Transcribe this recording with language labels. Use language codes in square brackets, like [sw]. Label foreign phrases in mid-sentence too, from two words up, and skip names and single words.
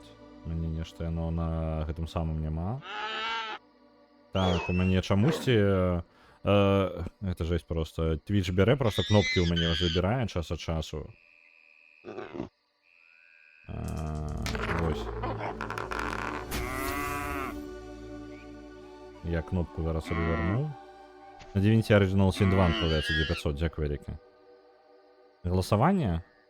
[be] Мяне нешта яно на гэтым самым няма. Так, у мяне чамусьці... [ru] Это жесть просто. [be] Twitch бярэ просто кнопкі ў мяне забірае час ад часу. Вось. [uk] Я кнопку зараз собі вернув. На Divinity Original Sin 2 відправляється 2500, дякую велике. Голосування.